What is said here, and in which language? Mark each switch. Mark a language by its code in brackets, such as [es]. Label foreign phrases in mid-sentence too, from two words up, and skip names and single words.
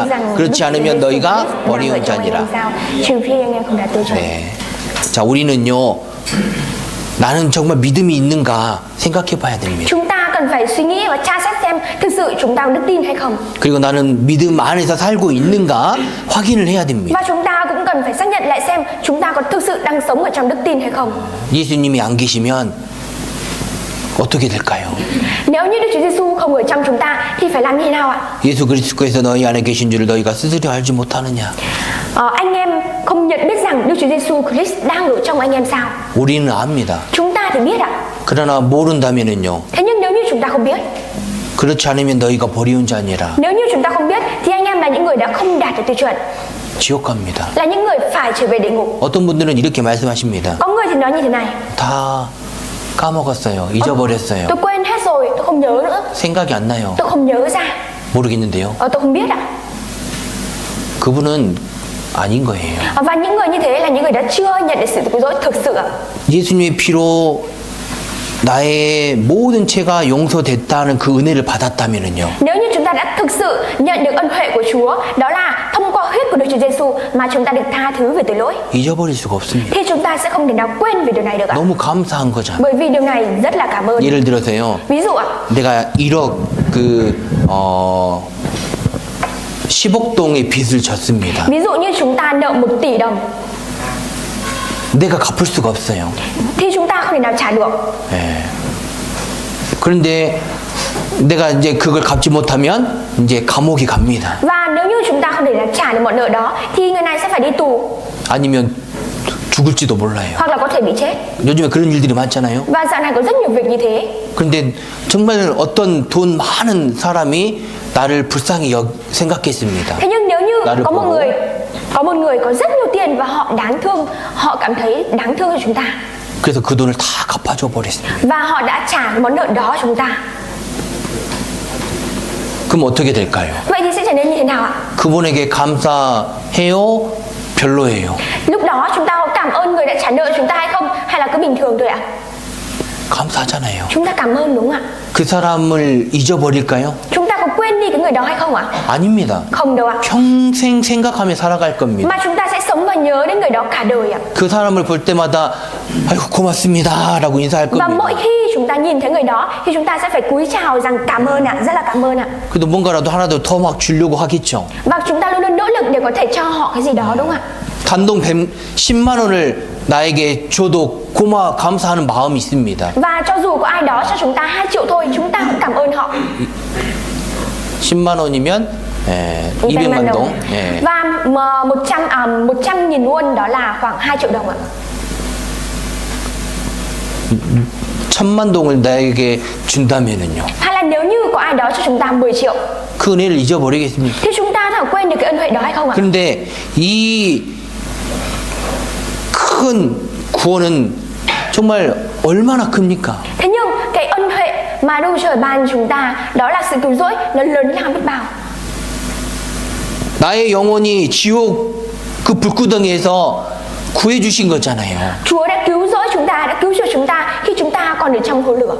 [ko] 그렇지 않으면 너희가 버리운 자니라. [vi] Trừ phi anh em không đạt tiêu chuẩn. [ko] 네. 자, 우리는요. 나는 정말 믿음이 있는가 생각해 봐야 됩니다. [vi] Chúng ta cần phải suy nghĩ và tra xét xem thực sự chúng ta có đức tin hay không. [ko] 그리고 나는 믿음 안에서 살고 있는가 확인을 해야 됩니다. [vi] Và chúng ta cũng cần phải xác nhận lại xem chúng ta có thực sự đang sống ở trong đức tin hay không. [ko] 예수님이 안 계시면 어떻게 될까요? [vi] Nếu như Đức Chúa Giêsu không ở trong chúng ta thì phải làm như thế nào ạ? [ko] 예수 그리스도께서 너희 안에 계신 줄을 너희가 스스로 알지 못하느냐? [vi] Anh em không nhận biết rằng Đức Chúa Giêsu Christ đang ở trong anh em sao? [ko] 우리는 압니다. [vi] Chúng ta thì biết ạ. [ko] 그러나 모른다면은요. [vi] Thế nhưng nếu như chúng ta không biết, [ko] 그렇지 않으면 너희가 버리운 자니라. [vi] nếu như chúng ta không biết thì anh em là những người đã không đạt được tiêu chuẩn, [ko] 지옥 갑니다. [vi] là những người phải trở về địa ngục. [ko] 어떤 분들은 이렇게 말씀하십니다. [vi] Có người thì nói như thế này: [ko] 다 까먹었어요. 잊어버렸어요. [vi] tôi quên hết rồi, tôi không nhớ nữa, [ko] 생각이 안 나요. [vi] tôi không nhớ ra, [ko] 모르겠는데요. [vi] tôi không biết ạ. [ko] 그분은 아닌 거예요. [vi] Và những người như thế là những người đã chưa nhận được sự cứu rỗi thực sự ạ. [ko] 예수님의 피로 나의 모든 죄가 용서됐다는 그 은혜를 받았다면은요. [vi] Nếu như chúng ta đã thực sự nhận được ân huệ của Chúa, đó là thông qua huyết của Đức Chúa Giêsu mà chúng ta được tha thứ về tội lỗi, [ko] 잊어버릴 수가 없습니다. [vi] thì chúng ta sẽ không thể nào quên về điều này được ạ. [ko] 너무 감사한 거잖아. [vi] Bởi vì điều này rất là cảm ơn. [ko] 예를 들어서요. [vi] Ví dụ ạ, [ko] 내가 1억 10억 동의 빚을 졌습니다. [vi] ví dụ như chúng ta nợ 1 tỷ đồng [ko] 내가 갚을 수가 없어요. [vi] thì chúng ta không thể nào trả được. [ko] 예. 그런데 내가 이제 그걸 갚지 못하면 이제 감옥에 갑니다. [vi] Và nếu như chúng ta không thể nào trả được món nợ đó thì người này sẽ phải đi tù [ko] 아니면 죽을지도 몰라요. [vi] hoặc là có thể bị chết. [ko] 요즘에 그런 일들이 많잖아요. [vi] Và dạo này có rất nhiều việc như thế. [ko] 그런데 정말 어떤 돈 많은 사람이 나를 불쌍히 생각했습니다. [vi] Thế nhưng nếu như [ko] 나를 [vi] có một [ko] 보고 [vi] người có rất nhiều tiền và họ đáng thương, họ cảm thấy đáng thương cho chúng ta, [ko] 그래서 그 돈을 다 갚아줘 버렸습니다. [vi] và họ đã trả món nợ đó cho chúng ta. [ko] 그럼 어떻게 될까요? [vi] Vậy thì sẽ trở nên như thế nào ạ? [ko] 그분에게 감사해요? 별로예요? [vi] Lúc đó chúng ta có cảm ơn người đã trả nợ chúng ta hay không, hay là cứ bình thường thôi ạ? [ko] 감사하잖아요. [vi] Chúng ta cảm ơn đúng không ạ? [ko] 그 사람을 잊어버릴까요? [vi] Chúng ta có quên đi cái người đó hay không ạ? [ko] 아닙니다. [vi] Không đâu ạ. [ko] 평생 생각하며 살아갈 겁니다. [vi] Mà chúng ta sẽ sống và nhớ đến người đó cả đời ạ. [ko] 그 사람을 볼 때마다 아이고 고맙습니다 라고 인사할 [vi] Và mỗi [ko] 겁니다. [vi] khi chúng ta nhìn thấy người đó thì chúng ta sẽ phải cúi chào rằng cảm ơn ạ, rất là cảm ơn ạ. [ko] 그래도 뭔가라도 하나도 더 막 주려고 하겠죠. [vi] Và chúng ta luôn luôn nỗ lực để có thể cho họ cái gì đó đúng không ạ? [ko] 단돈 10만 원을 나에게 줘도 감사하는 마음이 있습니다. [vi] Và cho dù có ai đó cho chúng ta 2 triệu thôi, chúng ta cũng cảm ơn họ. [ko] 10만 원이면 200만 동. 예. [vi] Và 100.000 won đó là khoảng 2 triệu đồng ạ. [ko] 1000만 동을 나에게 준다면은요. [vi] Hay là nếu như có ai đó cho chúng ta 10 triệu [ko] 그 은혜를 잊어버리겠습니까? [vi] thì chúng ta có quên được cái ân huệ đó hay không ạ? [ko] 그런데 이 큰 구원은 정말 얼마나 큽니까? [vi] Thế nhưng cái ân huệ mà Đức Trời ban chúng ta đó là sự cứu rỗi, nó lớn lao biết bao. [ko] 나의 영혼이 지옥 그 불구덩이에서 구해주신 거잖아요. [vi] Chúa đã cứu rỗi chúng ta, đã cứu chuộc chúng ta khi chúng ta còn ở trong hố lửa.